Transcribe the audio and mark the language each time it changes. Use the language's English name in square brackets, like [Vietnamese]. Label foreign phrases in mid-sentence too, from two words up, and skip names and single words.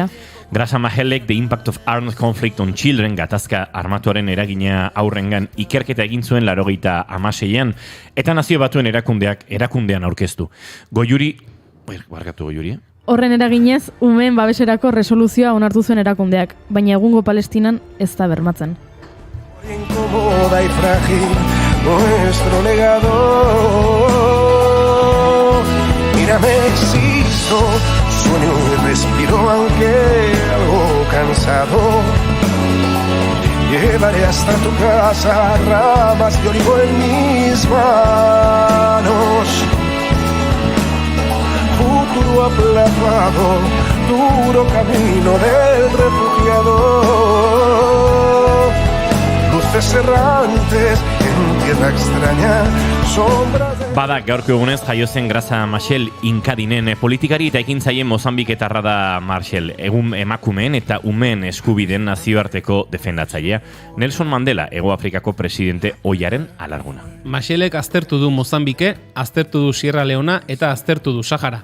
[Basque] Grasa Mahelek The Impact of Armed Conflict on Children gatazka armatuaren eragina aurrengan ikerketa egin zuen 86an eta Nazio Batuen erakundean aurkeztu. Goiuri, Horren eraginez, umeen babeserako resoluzioa onartu zuen erakundeak, baina egungo Palestinan ez da bermatzen. [Spanish] Incómoda y frágil nuestro legado. Mírame, existo, sueño y respiro aunque algo cansado. Llevaré hasta tu casa ramas de olivo en mis manos. Futuro aplazado, duro camino del refugiado. Luces errantes en tierra extraña, sombras de... [Basque] Bada, gaurko egunez jaio zen Grasa Machel Inkadinen politikari eta ekintzaile Mozambiketarra da Marshall, egun emakumeen eta umeen eskubideen nazioarteko defendatzailea. Nelson Mandela, Hego Afrikako presidente ohiaren alarguna. Machelek aztertu du Mozambike, aztertu du Sierra Leona eta aztertu du Sahara.